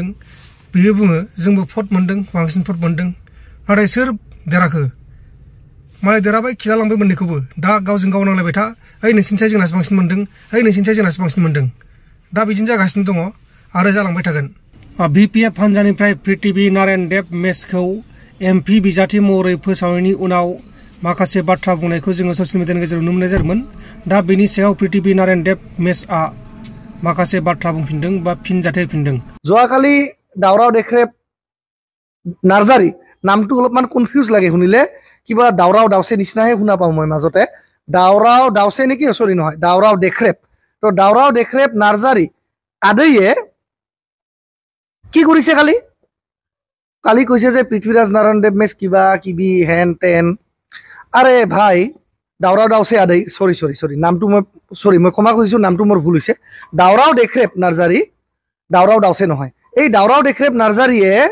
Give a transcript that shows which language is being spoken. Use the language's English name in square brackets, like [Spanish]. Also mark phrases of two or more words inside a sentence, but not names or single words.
[Bodo] बिबो बुङो जोंबो भट मोनदों बांसिन भट मोनदों नाथाय सोर देराखो मालाय देराबाय खिला लांबाय मोननैखौबो दा गावजों गाव नांलायबाय था ओइ नोंसिनिसाय जोंनासो बांसिन मोनदों दा बिदिनो जागासिनो दङ आरो जालांबाय थागोन बीपीएफ हान्जानिफ्राय पृथ्वी नारायण देव मेसखौ एमपि बिजाथि महरै फोसावनायनि उनाव माखासे बाथ्रा बुंनायखौ जोङो ससियेल मिडियानि गेजेराव नुनो मोननाय जादोंमोन दा बेनि सायाव पृथ्वी नारायण देव मेसआ माखासे बाथ्रा बुंफिनदों बा फिनजाथाय होफिनदों [Assamese] जोवाखालि दाउराव देखरेब नार्जारी नामটো অলপমান কনফিউজ লাগে শুনিলে কিবা দাউৰাও দাউছে নিচিনাহে শুনা পাওঁ মই মাজতে দাউৰাও দাউছে নেকি সৰি নহয় দাউৰাও দেখৰেব তো দাউৰাও দেখৰেব নাৰ্জাৰী আदैये কি কৰিছে কালি কৈছে যে পৃথ্বীৰাজ নাৰায়ণ দেৱ মেছ কিবা কিবি হেন টেন আৰে ভাই দাউৰাও দাউছে আदै সৰি নামটো মই ক্ষমা কৰিছো নামটো মোৰ ভুল হৈছে দাউৰাও দেখৰেব নাৰ্জাৰী দাউৰাও দাউছে নহয় এই দাউৰাও দেখৰেব নাৰ্জাৰীয়ে